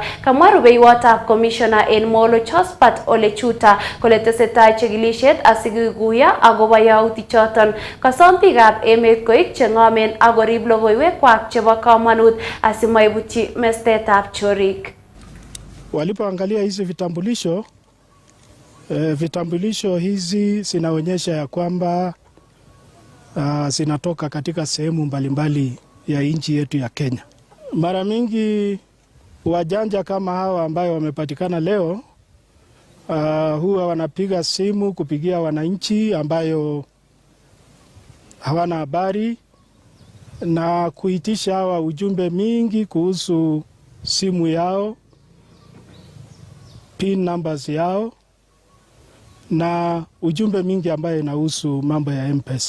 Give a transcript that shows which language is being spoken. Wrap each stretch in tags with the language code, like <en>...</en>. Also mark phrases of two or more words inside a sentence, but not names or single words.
<kln>Kamwa rubeiwotab commissioner en Molo Jospat Ole Chuta kole tesetai chekilisiet asikikuyo akobo yautichoton. Kasom biikab emet koik cheng'omen ak korib logoiwekwak chebo komonut asimaibutyi mestetab chorik.</kln> <sw>Walipoangalia hizi vitambulisho hizi zinaonyesha ya kwamba zinatoka katika sehemu mbalimbali ya nchi yetu ya Kenya. Mara mingi wajanja kama hawa ambayo wamepatikana leo huwa wanapiga simu kupigia wananchi ambayo hawana habari na kuitisha hawa ujumbe mingi kuhusu simu yao,</sw> <en>PIN numbers</en> <sw>yao na ujumbe mingi ambayo inahusu mambo ya M-Pesa.</sw>